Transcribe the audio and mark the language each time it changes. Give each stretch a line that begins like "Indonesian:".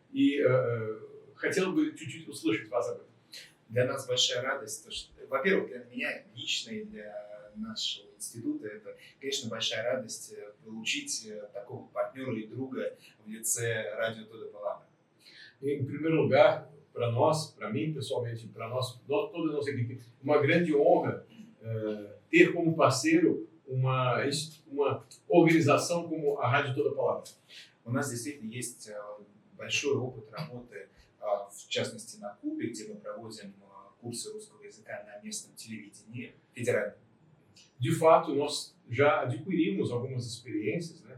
Russian: И хотел бы чуть-чуть услышать вас об этом. Для нас большая радость, во-первых, для меня лично и для нашего института это, конечно, большая радость получить такого партнера и друга в лице Rádio Toda a Palavra.
Portuguese: Em primeiro lugar, para nós, para mim pessoalmente, para nós, toda a nossa equipe, uma grande honra ter como parceiro uma организация como a Rádio Toda a Palavra.
Russian: У нас действительно есть большой опыт работы, в частности на Кубе, где мы проводим курсы русского языка на местном телевидении федеральном.
Portuguese: De fato, nós já adquirimos algumas experiências, né?